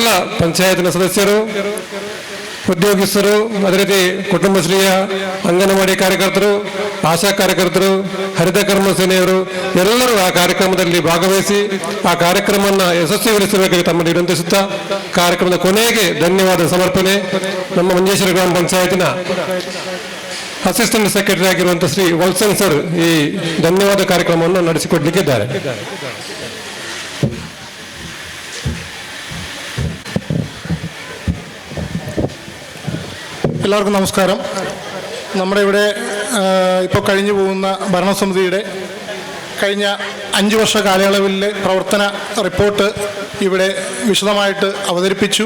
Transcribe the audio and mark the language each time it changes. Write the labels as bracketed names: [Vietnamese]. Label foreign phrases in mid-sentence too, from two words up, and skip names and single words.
[Kannada] ಎಲ್ಲ ಪಂಚಾಯತ್ನ ಸದಸ್ಯರು ಉದ್ಯೋಗಸ್ಥರು, ಅದೇ ರೀತಿ ಕುಟುಂಬಶ್ರೀಯ ಅಂಗನವಾಡಿ ಕಾರ್ಯಕರ್ತರು, ಆಶಾ ಕಾರ್ಯಕರ್ತರು, ಹರಿತ ಕರ್ಮ ಸೇನೆಯವರು ಎಲ್ಲರೂ ಆ ಕಾರ್ಯಕ್ರಮದಲ್ಲಿ ಭಾಗವಹಿಸಿ ಆ ಕಾರ್ಯಕ್ರಮವನ್ನು ಯಶಸ್ವಿಗೊಳಿಸಬೇಕಾಗಿ ತಮ್ಮನ್ನು ವಿನಂತಿಸುತ್ತಾ ಕಾರ್ಯಕ್ರಮದ ಕೊನೆಗೆ ಧನ್ಯವಾದ ಸಮರ್ಪಣೆ ನಮ್ಮ ಮಂಜೇಶ್ವರ ಗ್ರಾಮ ಪಂಚಾಯತಿನ [English] assistant secretary [Kannada] ಆಗಿರುವಂಥ ಶ್ರೀ ವಲ್ಸನ್ ಸರ್ ಈ ಧನ್ಯವಾದ ಕಾರ್ಯಕ್ರಮವನ್ನು ನಡೆಸಿಕೊಡ್ಲಿಕ್ಕಿದ್ದಾರೆ. [Malayalam] എല്ലാവർക്കും നമസ്കാരം. നമ്മുടെ ഇവിടെ ഇപ്പോൾ കഴിഞ്ഞു പോകുന്ന ഭരണസമിതിയുടെ കഴിഞ്ഞ 5 വർഷ കാലയളവിലെ പ്രവർത്തന റിപ്പോർട്ട് ഇവിടെ വിശദമായിട്ട് അവതരിപ്പിച്ചു.